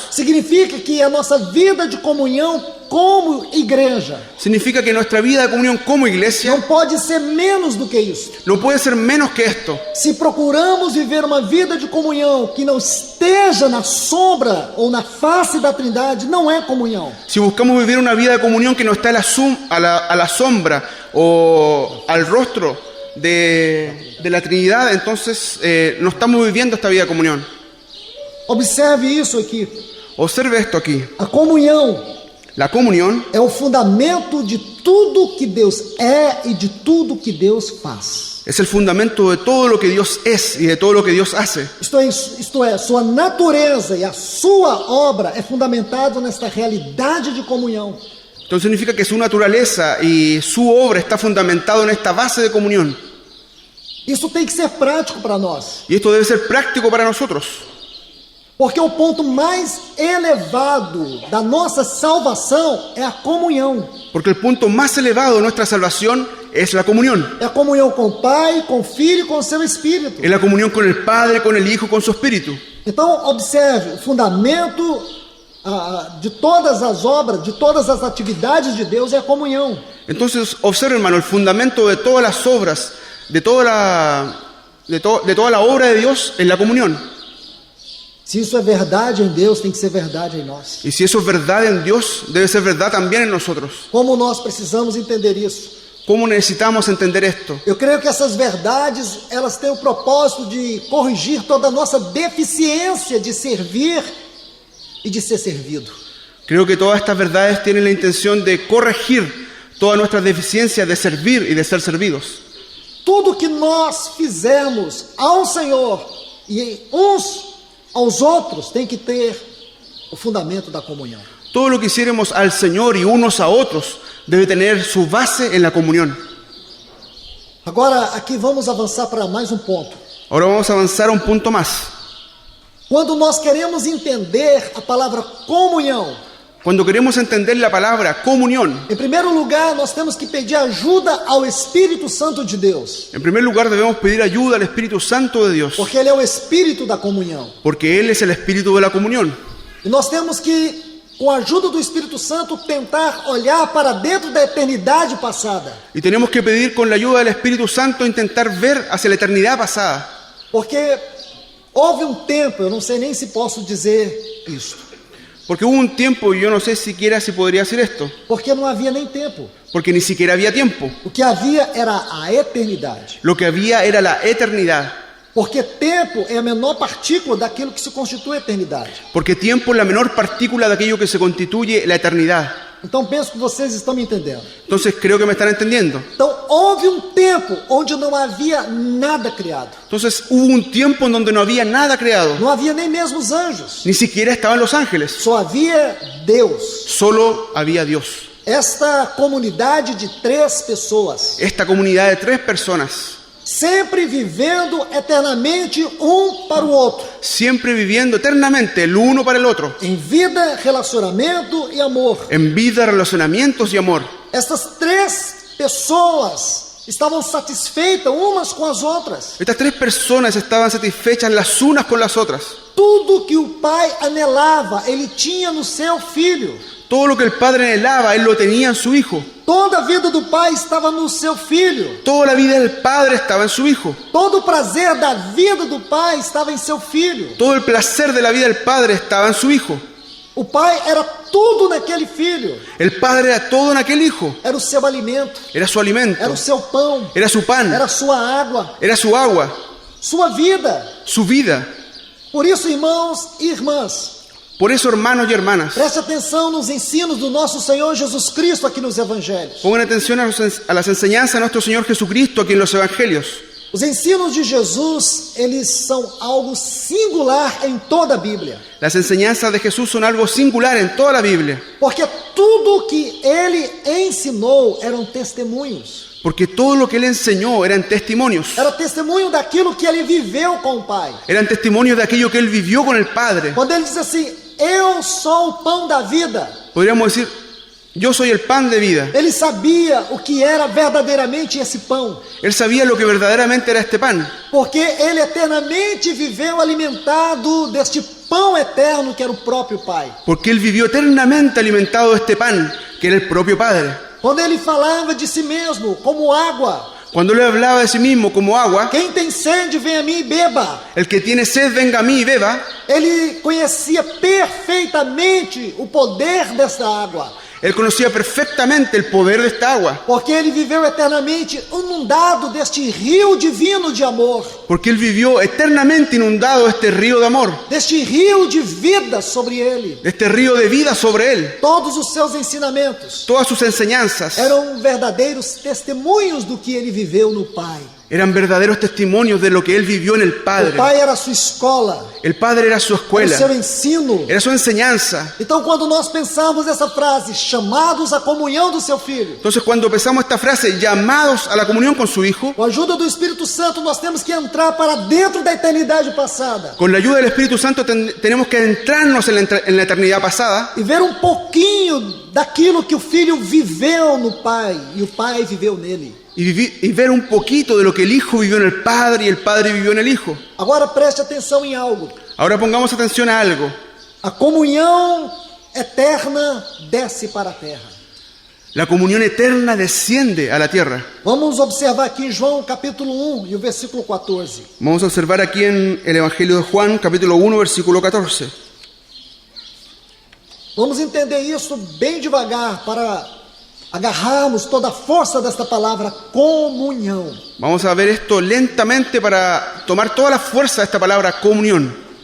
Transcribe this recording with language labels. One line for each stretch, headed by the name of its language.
Portuguese: Significa que a nossa vida de comunhão como igreja
Spanish: Significa que nuestra vida de comunión como iglesia
Portuguese: não pode ser menos do que isso.
Spanish: no puede ser menos que esto.
Portuguese: Se procuramos viver uma vida de comunhão que não esteja na sombra ou na face da Trindade, não é comunhão.
Spanish: Si buscamos vivir una vida de comunión que no está a la sombra o al rostro de la Trinidad, entonces no estamos viviendo esta vida de comunión.
Portuguese: Observe isso aqui.
Spanish: Observe esto aquí.
Portuguese: A comunhão
Spanish: La comunión
Portuguese: é o fundamento de tudo que Deus é e de tudo que Deus faz.
Spanish: es el fundamento de todo lo que Dios es y de todo lo que Dios hace.
Portuguese: Isto é, sua natureza e a sua obra é fundamentado nesta realidade de comunhão.
Spanish: Entonces significa que su naturaleza y su obra está fundamentado en esta base de comunión.
Portuguese: Isso tem que ser prático para nós,
Spanish: Y esto debe ser práctico para nosotros.
Portuguese: porque o ponto mais elevado da nossa salvação é a comunhão.
Spanish: Porque el punto más elevado de nuestra salvación es la comunión.
Portuguese: É a comunhão com o Pai, com o Filho e com o seu Espírito.
Spanish: Es la comunión con el Padre, con el Hijo, con su Espíritu.
Portuguese: Então, observe, o fundamento de todas as obras, de todas as atividades de Deus é a comunhão.
Spanish: Entonces, observe, hermano, el fundamento de todas las obras, de toda la obra de Dios es la comunión.
Portuguese: Se isso é verdade em Deus, tem que ser verdade em nós.
Spanish: Y si eso es verdad en Dios, debe ser verdad también en nosotros.
Portuguese: Como nós precisamos entender isso?
Spanish: ¿Cómo necesitamos entender esto?
Portuguese: Eu creio que essas verdades, elas têm o propósito de corrigir toda a nossa deficiência de servir e de ser servido.
Spanish: Creo que todas estas verdades tienen la intención de corregir todas nuestras deficiencias de servir y de ser servidos.
Portuguese: Tudo que nós fizermos ao Senhor e uns aos outros tem que ter o fundamento da comunhão.
Spanish: Todo lo que hiciéramos al Señor y unos a otros debe tener su base en la comunión.
Portuguese: Agora, aqui vamos avançar para mais um ponto.
Spanish: Ahora vamos a avanzar a un punto más.
Portuguese: Quando nós queremos entender a palavra comunhão,
Spanish: Cuando queremos entender la palabra comunión,
Portuguese: em primeiro lugar, nós temos que pedir ajuda ao Espírito Santo de Deus,
Spanish: en primer lugar debemos pedir ayuda al Espíritu Santo de Dios,
Portuguese: porque Ele é o Espírito da comunhão.
Spanish: porque Él es el Espíritu de la comunión.
Portuguese: E nós temos que, com a ajuda do Espírito Santo, tentar olhar para dentro da eternidade passada,
Spanish: Y tenemos que pedir con la ayuda del Espíritu Santo intentar ver hacia la eternidad pasada.
Portuguese: porque houve um tempo, eu não sei nem se posso dizer isso,
Spanish: Porque hubo un tiempo, y yo no sé siquiera si podría decir esto,
Portuguese: porque não havia nem tempo.
Spanish: porque ni siquiera había tiempo.
Portuguese: O que havia era a eternidade.
Spanish: Lo que había era la eternidad.
Portuguese: Porque tempo é a menor partícula daquilo que se constitui a eternidade.
Spanish: Porque tiempo es la menor partícula de aquello que se constituye la eternidad.
Portuguese: Então penso que vocês estão me entendendo.
Spanish: Entonces creo que me están entendiendo.
Portuguese: Então houve um tempo onde não havia nada criado.
Spanish: Entonces hubo un tiempo en donde no había nada creado.
Portuguese: Não havia nem mesmo os anjos.
Spanish: Ni siquiera estaban los ángeles.
Portuguese: Só havia Deus.
Spanish: Solo había Dios.
Portuguese: Esta comunidade de 3 pessoas.
Spanish: Esta comunidad de 3 personas.
Portuguese: sempre vivendo eternamente um para o outro,
Spanish: siempre viviendo eternamente el uno para el otro,
Portuguese: em vida, relacionamento e amor.
Spanish: en vida, relacionamientos y amor.
Portuguese: Estas três pessoas estavam satisfeitas umas com as outras.
Spanish: Estas tres personas estaban satisfechas las unas con las otras.
Portuguese: Tudo que o pai anelava, ele tinha no seu filho.
Spanish: Todo lo que el padre anhelaba, él lo tenía en su hijo.
Portuguese: Toda a vida do pai estava no seu filho.
Spanish: Toda la vida del padre estaba en su hijo.
Portuguese: Todo o prazer da vida do pai estava em seu filho.
Spanish: Todo el placer de la vida del padre estaba en su hijo.
Portuguese: O pai era tudo naquele filho.
Spanish: El padre era todo en aquel hijo.
Portuguese: Era o seu alimento,
Spanish: Era su alimento,
Portuguese: era o seu pão,
Spanish: era su pan,
Portuguese: era a sua água,
Spanish: era su agua,
Portuguese: sua vida.
Spanish: su vida.
Portuguese: Por isso, irmãos e irmãs,
Spanish: Por eso, hermanos y hermanas,
Portuguese: preste atenção nos ensinos do nosso Senhor Jesus Cristo aqui nos Evangelhos.
Spanish: pongan atención a las enseñanzas de nuestro Señor Jesucristo aquí en los evangelios.
Portuguese: Os ensinos de Jesus, eles são algo singular em toda a Bíblia.
Spanish: Las enseñanzas de Jesús son algo singular en toda la Biblia,
Portuguese: Porque tudo que ele ensinou eram testemunhos.
Spanish: porque todo lo que él enseñó eran testimonios.
Portuguese: Era testemunho daquilo que ele viveu com o Pai.
Spanish: Eran testimonios de aquello que él vivió con el Padre.
Portuguese: Quando ele diz assim, eu sou o pão da vida,
Spanish: Podríamos decir, yo soy el pan de vida.
Portuguese: ele sabia o que era verdadeiramente esse pão.
Spanish: Él sabía lo que verdaderamente era este pan,
Portuguese: Porque ele eternamente viveu alimentado deste pão eterno que era o próprio Pai.
Spanish: porque él vivió eternamente alimentado de este pan, que era el propio Padre.
Portuguese: Quando ele falava de si mesmo como água,
Spanish: Cuando él hablaba de sí mismo como agua,
Portuguese: quem tem sede, vem a mim e beba.
Spanish: el que tiene sed venga a mí y beba.
Portuguese: Ele conhecia perfeitamente o poder desta água,
Spanish: Él conocía perfectamente el poder de esta agua,
Portuguese: porque ele viveu eternamente inundado deste rio divino de amor,
Spanish: porque él vivió eternamente inundado de este río de amor,
Portuguese: deste rio de vida sobre ele.
Spanish: de este río de vida sobre él.
Portuguese: Todos os seus ensinamentos
Spanish: Todas sus enseñanzas
Portuguese: eram verdadeiros testemunhos do que ele viveu no Pai.
Spanish: eran verdaderos testimonios de lo que él vivió en el
Portuguese: O
Spanish: Padre.
Portuguese: Pai era a sua escola,
Spanish: El Padre era su
Portuguese: era o seu
Spanish: escuela,
Portuguese: ensino.
Spanish: era su enseñanza.
Portuguese: Então, quando nós pensamos essa frase, chamados à comunhão do seu Filho,
Spanish: Entonces, cuando pensamos esta frase, llamados a la comunión con su Hijo,
Portuguese: com a ajuda do Espírito Santo, nós temos que entrar para dentro da eternidade passada
Spanish: con la ayuda del Espíritu Santo tenemos que entrarnos en la eternidad pasada
Portuguese: e ver um pouquinho daquilo que o Filho viveu no Pai e o Pai viveu nele.
Spanish: y ver un poquito de lo que el Hijo vivió en el Padre y el Padre vivió en el Hijo.
Portuguese: Agora preste atenção em algo.
Spanish: Ahora pongamos atención a algo.
Portuguese: A comunhão eterna desce para a terra.
Spanish: La comunión eterna desciende a la tierra.
Portuguese: Vamos observar aqui em João capítulo 1 e o versículo 14.
Spanish: Vamos a observar aquí en el Evangelio de Juan, capítulo 1, versículo 14.
Portuguese: Vamos entender isso bem devagar para agarrarmos toda a força desta palavra comunhão.
Spanish: Vamos a ver esto lentamente para tomar toda la fuerza de esta palabra comunión.